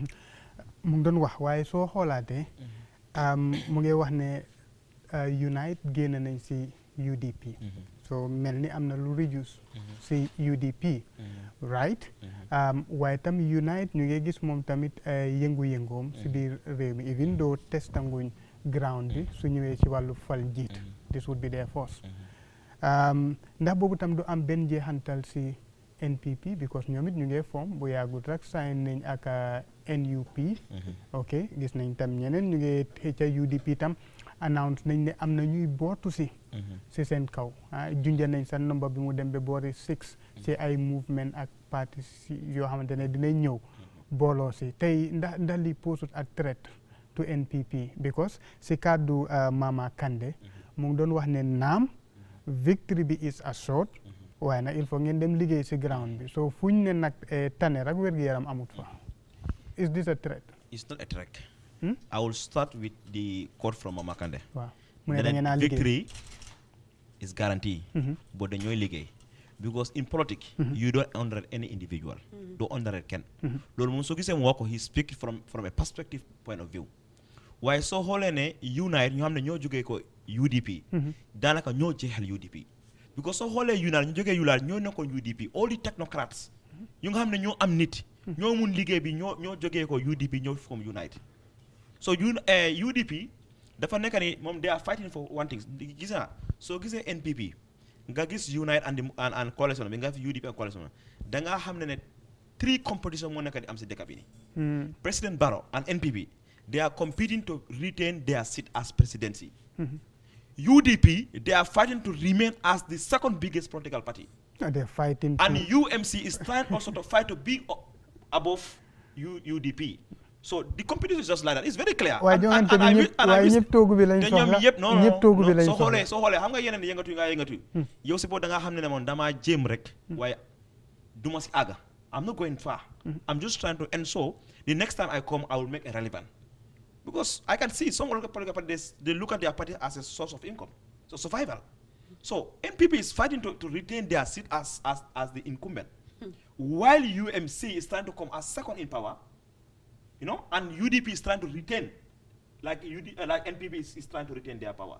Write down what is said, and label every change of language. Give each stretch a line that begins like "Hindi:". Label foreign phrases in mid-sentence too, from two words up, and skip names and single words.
Wolof: mu ngi doon wax waaye soo xoolaatee mu ngi wax ne Unite génn nañ si UDP so mel ni am na lu reduce si UDP right waaye tam Unite ñu ngi gis moom tamit yëngu-yëngoom si biir réew mi
English: even though
Wolof: testanguñ ground bi su ñëwee ci wàllu fal njiit
English: this would be their force
Wolof: ndax boobu tam du am benn jeexantal si NPP because ñoom it ñu ngi form bu yàggut rek sign nañ ak NUP ok gis nañ tam ñeneen ñu ngi ca UDP tam announce nañ ne am na ñuy bootu si seen kaw junja nañ sa nombre bi mu dem ba boori 6 si ay movement ak parti yoo xamante ne dinañ ñëw booloo si tey ndax li posut ak
English: threat to NPP because
Wolof: si kàddu Mama Kandeh mu ngi doon wax ne naam victory bi
English: is assured
Wolof: waaye nag
French: il faut
Wolof: ngeen dem liggéey si ground bi so fuñ ne nag tane rek wér-gu-yaram amut fa
English: is this a threat? It's not a threat. I will start with the quote from Mama Kandeh. Wow. That victory is guaranteed, but
Wolof: dañooy liggéey
English: because in politics you don't underrate any individual. Don't underrate
Wolof: kenn. loolu moom soo gisee mu wax ko
English: he speak from a perspective point of view.
Wolof: waaye soo xoolee ne Unite ñoo xam ne ñoo jógee ko UDP daanaka ñoo jeexal UDP because soo xoolee Unite ñu jógee Unite ñoo nekkoon UDP
English: all the technocrats
Wolof: ñu nga xam ne ñoo am nit ñoo mun liggéey bi ñoo jógee ko UDP ñoo from Unite so UDP dafa nekk ni moom
English: they are fighting for one thing
Wolof: gis naa soo gisee NPP nga gis Unite
English: and coalition
Wolof: bi nga fi UDP
English: and coalition
Wolof: da ngaa xam ne 3 competition moo nekk di am si dëkk bi ni
English: President Barrow and NPP they are competing to retain their seat as presidency. UDP, they are fighting to remain as the second biggest political party. They're fighting. And UMC is trying also to fight to be above UDP. So the competition is just like that. It's very clear. Why don't
Wolof: ñëpp toogu bi lañ soxla ñëpp toogu bi lañ soxla soo xoolee xam nga yeneen yëngatu nga yëngatu yow si boo da nga xam ne moom damaa jéem rek waaye duma si àgga
English: I'm not going far. I'm just trying to ensure the next time I come I will make it relevant. Because I can see some political parties, they look at their party as a source of income, so survival. So NPP is fighting to retain their seat as the incumbent, while UMC is trying to come as second in power, you know, and UDP is trying to retain, like NPP is trying to retain their power.